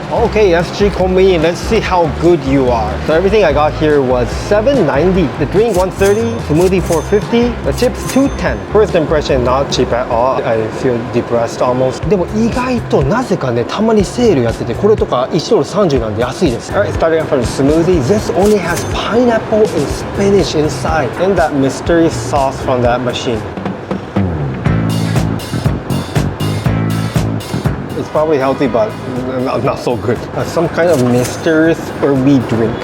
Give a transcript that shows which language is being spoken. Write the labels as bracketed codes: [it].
[en] Okay, SG Konbini, let's see how good you are. So everything I got here was $7.90. The drink $1.30, smoothie $4.50, the chips $2.10. First impression, not cheap at all. I feel depressed almost. [ja] でも意外となぜかね、たまにセールやってて、これとか$1.30なんで安いです。 [en] Alright, starting off from the smoothie. This only has pineapple and spinach inside, and that mystery sauce from that machine. It's probably healthy, but not so good. Some kind of mysterious herby drink.